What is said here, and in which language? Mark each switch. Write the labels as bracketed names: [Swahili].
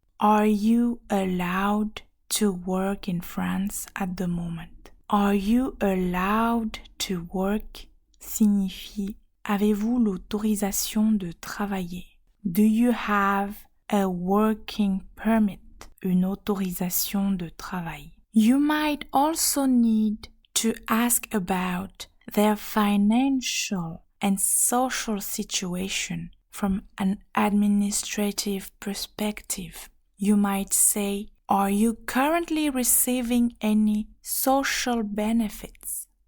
[English] Are you allowed to work in France at the moment? Are you allowed to work [French] signifie avez-vous l'autorisation de travailler? [English] Do you have a working permit? [French] Une autorisation de travail. [English] You might also need to ask about their financial and social situation from an administrative perspective. You might say, are you currently receiving any social benefits?